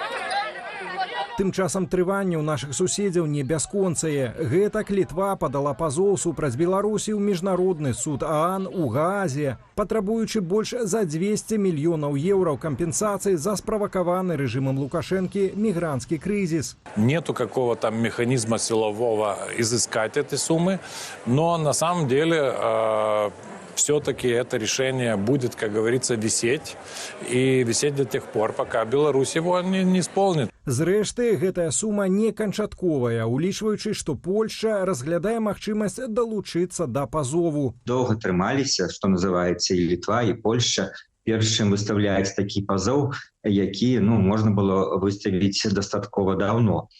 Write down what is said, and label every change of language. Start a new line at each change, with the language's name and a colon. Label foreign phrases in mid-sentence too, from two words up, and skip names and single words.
Belarusian: Тым часам трыванне ў нашых суседзяў не бясконцае. Гэтак Літва падала пазоў супраць Беларусі ў міжнародны суд ААН у Гаазе, патрабуючы больш за 200 мільёнаў еўраў кампенсацыі за справакаваны рэжымам Лукашэнкі мігранtsкі кризис.
Russian: Нету какого-то механизма силового изыскать эти суммы, но на самом деле все-таки это решение будет, как говорится, висеть. И висеть до тех пор, пока Беларусь его не исполнит.
Belarusian: Зрэшты, гэтая сума не канчатковая, улічваючы, што Польшча разглядае магчымасць далучыцца да пазову. Доўга трымаліся, што называецца, і Літва, і Польшча. Першым выставляць такі пазоў, які, можна было выставіць дастаткова даўно.